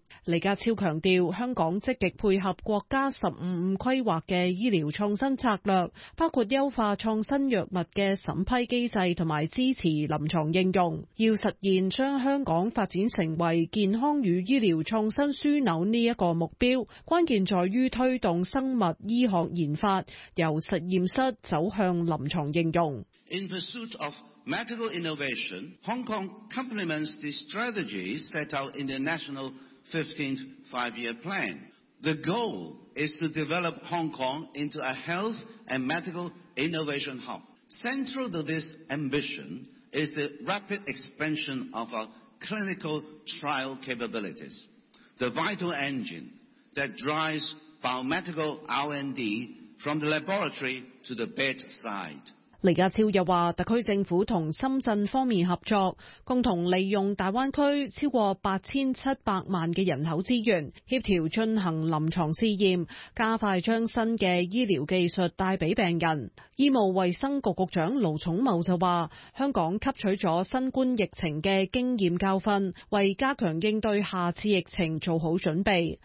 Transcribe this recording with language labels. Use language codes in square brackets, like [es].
[zh] 李家超强调，香港积极配合国家“十五五”规划的医疗创新策略，包括优化创新药物的审批机制和支持临床应用，要实现将香港发展成为健康与医疗创新枢纽这个目标，关键在于推动生物医学研发由实验室走向临床应用。 [en] In pursuit of medical innovation, Hong Kong complements the strategies set out in the national 15th five-year plan. The goal is to develop Hong Kong into a health and medical innovation hub. Central to this ambition is the rapid expansion of our clinical trial capabilities, the vital engine that drives biomedical R&D from the laboratory to the bedside. [zh] 李家超又说，特区政府和深圳方面合作，共同利用大湾区超过8700万的人口资源，协调进行临床试验，加快将新的医疗技术带给病人。医务卫生局局长卢颂茂就说，香港吸取了新冠疫情的经验教训，为加强应对下次疫情做好准备。